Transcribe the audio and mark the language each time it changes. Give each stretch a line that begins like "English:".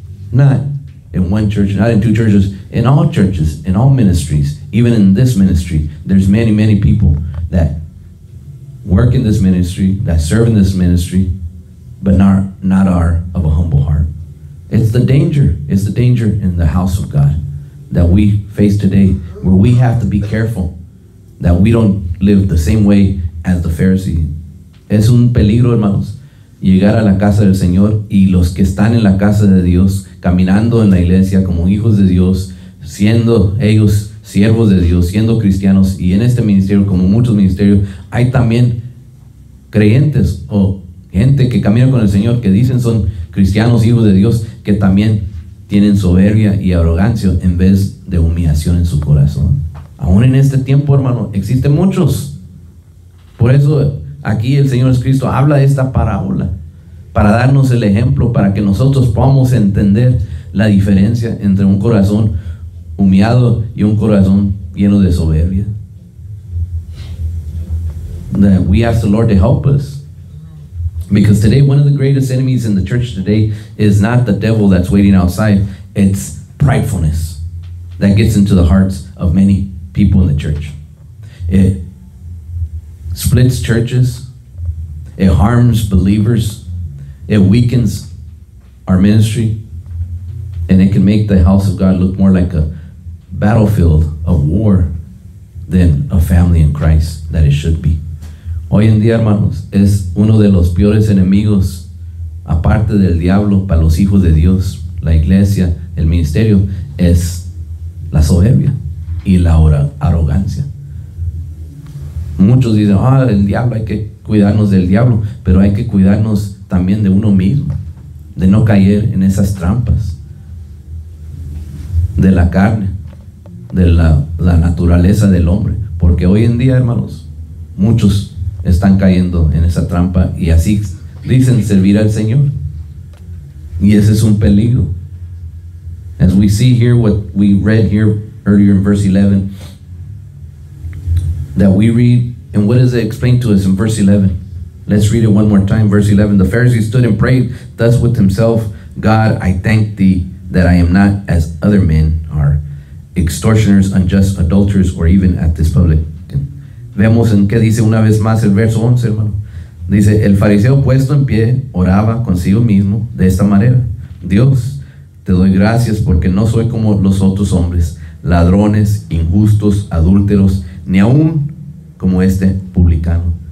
English: Not in one church, not in 2 churches, in all churches, in all ministries, even in this ministry, there's many, many people that work in this ministry, that serve in this ministry, but not are of a humble heart. It's the danger in the house of God that we face today, where we have to be careful that we don't live the same way as the Pharisee.
Spanish: Es un peligro, hermanos, llegar a la casa del Señor y los que están en la casa de Dios, caminando en la iglesia como hijos de Dios, siendo ellos siervos de Dios, siendo cristianos, y en este ministerio, como muchos ministerios, hay también creyentes o gente que camina con el Señor, que dicen son cristianos, hijos de Dios, que también tienen soberbia y arrogancia en vez de humillación en su corazón. Aún en este tiempo, hermano, existen muchos. Por eso aquí el Señor Jesucristo habla de esta parábola, para darnos el ejemplo, para que nosotros podamos entender la diferencia entre un corazón humillado y un corazón lleno de soberbia.
English: That we ask the Lord to help us. Because today, one of the greatest enemies in the church today is not the devil that's waiting outside. It's pridefulness that gets into the hearts of many people in the church. It splits churches. It harms believers. It weakens our ministry. And it can make the house of God look more like a battlefield of war than a family in Christ that it should be.
Spanish: Hoy en día, hermanos, es uno de los peores enemigos, aparte del diablo, para los hijos de Dios, la iglesia, el ministerio, es la soberbia y la arrogancia. Muchos dicen, el diablo, hay que cuidarnos del diablo, pero hay que cuidarnos también de uno mismo, de no caer en esas trampas de la carne, de la naturaleza del hombre, porque hoy en día, hermanos, muchos están cayendo en esa trampa y así dicen servir al Señor, y ese es un peligro.
English: As we see here, what we read here earlier in verse 11, that we read And what does it explain to us in verse 11? Let's read it one more time. Verse 11. The Pharisee stood and prayed thus with himself, God, I thank thee that I am not as other men are, extortioners, unjust, adulterers, or even at this publican.
Spanish: Vemos en qué dice una vez más el verso 11, hermano. Dice, el fariseo puesto en pie oraba consigo mismo de esta manera. Dios, te doy gracias porque no soy como los otros hombres, ladrones, injustos, adúlteros, ni aún como este publicano.